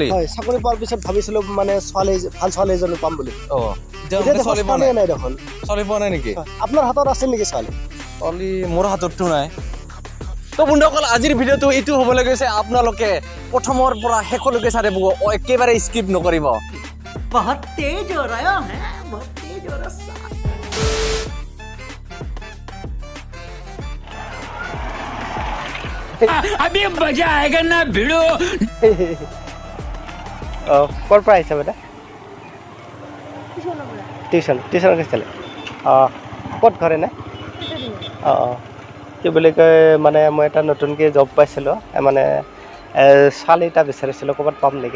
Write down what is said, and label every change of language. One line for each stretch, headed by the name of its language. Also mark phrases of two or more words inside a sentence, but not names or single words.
Assamese: হয়, চাকৰি পোৱাৰ পিছত ভাবিছিলোঁ মানে ভাল ছোৱালী এজনী পাম বুলি। অঁ, ছোৱালী পোৱা নাই দেখোন। ছোৱালী পোৱা নাই নেকি? আপোনাৰ হাতত আছে নেকি ছোৱালী? ছোৱালী মোৰ হাতততো নাই। তো বন্ধুসকল, আজিৰ ভিডিঅ'টো এইটো হ'বলৈ গৈছে, আপোনালোকে প্ৰথমৰ পৰা শেষলৈকে চাই থাকিব, একেবাৰে স্কিপ নকৰিব।
Hindi: बहुत तेज हो रहा है, बहुत तेज हो रहा है। अभी मजा आएगा ना भिड़ो।
Assamese: অঁ, ক'ৰ পৰা আহিছে বেটা? টিউশ্যন গৈছিলে। অঁ, ক'ত ঘৰে নে? অঁ অঁ, কি বুলি কয়, মানে মই এটা নতুনকৈ জব পাইছিলোঁ, মানে ছোৱালী এটা বিচাৰিছিলোঁ, ক'ৰবাত পাম নেকি?